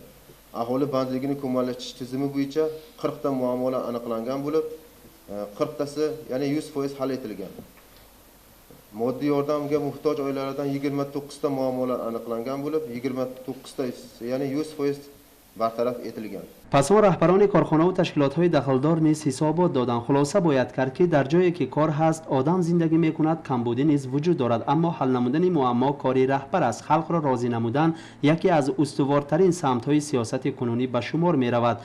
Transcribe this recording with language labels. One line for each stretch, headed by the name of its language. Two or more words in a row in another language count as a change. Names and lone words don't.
Uzbek: Aholi bandligini ko'malashtirish tizimi bo'yicha 40 ta muammolar aniqlangan bo'lib, 40 tasi, ya'ni 100% hal etilgan. Moddiy yordamga muhtoj oilalardan 29 ta muammolar aniqlangan bo'lib, 29 ta, ya'ni 100% bartaraf etilgan.
Persian: پس ما رهبران کارخانه و تشکیلات‌های دخلدار نیز حسابات دادند. خلاصه باید کرد که در جایی که کار هست آدم زندگی می‌کند، کمبودی نیز وجود دارد، اما حل نمودن معما کاری رهبر است. خلق را راضی نمودن یکی از استوارترین سمت‌های سیاست کنونی به شمار می‌رود.